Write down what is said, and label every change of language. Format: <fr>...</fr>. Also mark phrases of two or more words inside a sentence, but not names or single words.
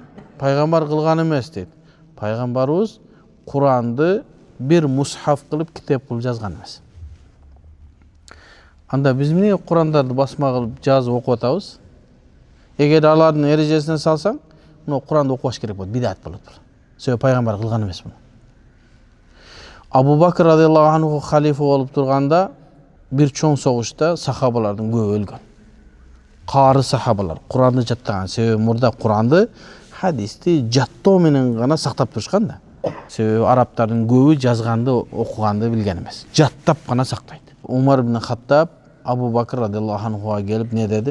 <ky>Пайгамбар кылган эмес дейт. Пайгамбарыбыз Куранды бир мусхаф кылып китеп кылып жазган эмес. Анда биз эмне Курандарды басма кылып жазып окуп атабыз? Эгер алардын эрежесине салсаң, мына Куранды окубаш керек болот, бидат болот. Себеби пайгамбар кылган эмес муну. Абу Бакр</ky> <ar>رضي الله عنه</ar> <ky>халифа болуп турганда бир чоң согушта сахабалардын көбү өлгөн. Кары сахабалар Куранды жаттаган. Себеби мурда Куранды хадисти жаттоо менен гана сактап турушкан да. Себеби арабтардын көбү жазганды окуганды билген эмес. Жаттап гана сактайт. Умар ibn Хаттаб Абу Бакр</ky> <ar>رضي الله عنه</ar> <ky>келип не деди?</ky>